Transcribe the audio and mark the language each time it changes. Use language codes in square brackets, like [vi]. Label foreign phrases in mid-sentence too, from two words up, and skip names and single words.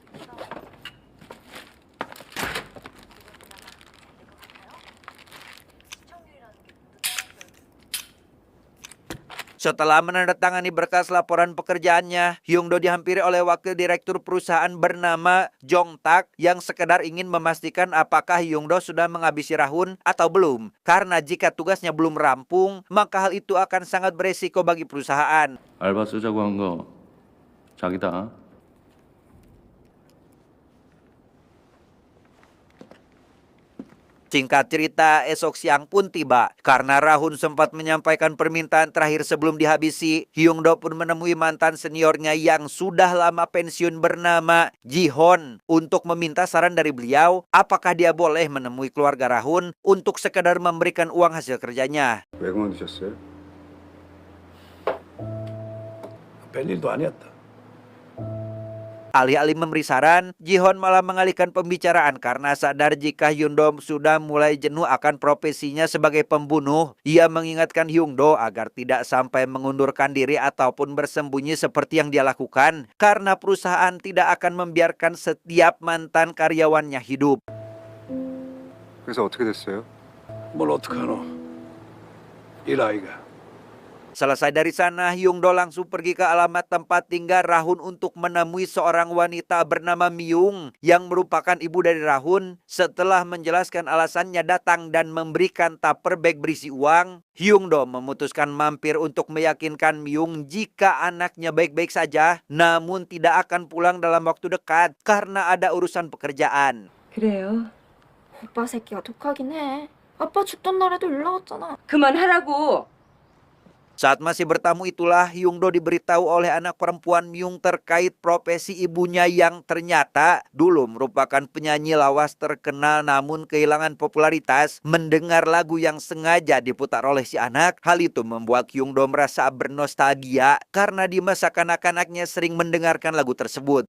[id] Setelah menandatangani berkas laporan pekerjaannya, Hyung-do dihampiri oleh wakil direktur perusahaan bernama Jong Tak yang sekedar ingin memastikan apakah Hyung-do sudah menghabisi Rahun atau belum. Karena jika tugasnya belum rampung, maka hal itu akan sangat beresiko bagi perusahaan. [ko] 알바 쓰자고 한 거 자기다. [id] Singkat cerita, esok siang pun tiba. Karena Rahun sempat menyampaikan permintaan terakhir sebelum dihabisi, Hyung-do pun menemui mantan seniornya yang sudah lama pensiun bernama Ji-hon untuk meminta saran dari beliau apakah dia boleh menemui keluarga Rahun untuk sekedar memberikan uang hasil kerjanya. [ko] 왜 그만두셨어요? 별일도 아니었다. [id] Alih-alih memberi saran, Ji-hon malah mengalihkan pembicaraan karena sadar jika Hyun-do sudah mulai jenuh akan profesinya sebagai pembunuh. Ia mengingatkan Hyun-do agar tidak sampai mengundurkan diri ataupun bersembunyi seperti yang dia lakukan, karena perusahaan tidak akan membiarkan setiap mantan karyawannya hidup. [ko] 그래서 어떻게 됐어요? 뭘 어떡하노? 이 아이가. [id] Selesai dari sana, Hyung-do langsung pergi ke alamat tempat tinggal Rahun untuk menemui seorang wanita bernama Myung yang merupakan ibu dari Rahun. Setelah menjelaskan alasannya datang dan memberikan [en] tupper bag [id] berisi uang, Hyung-do memutuskan mampir untuk meyakinkan Myung jika anaknya baik-baik saja, namun tidak akan pulang dalam waktu dekat karena ada urusan pekerjaan. [ko] 그래요. 오빠 새끼가 독하긴 해. 아빠 죽던 날에도 연락 왔잖아. 그만하라고. [id] Saat masih bertamu itulah Hyung-do diberitahu oleh anak perempuan Myung terkait profesi ibunya yang ternyata dulu merupakan penyanyi lawas terkenal namun kehilangan popularitas. Mendengar lagu yang sengaja diputar oleh si anak, hal itu membuat Hyung-do merasa bernostalgia karena di masa kanak-kanaknya sering mendengarkan lagu tersebut.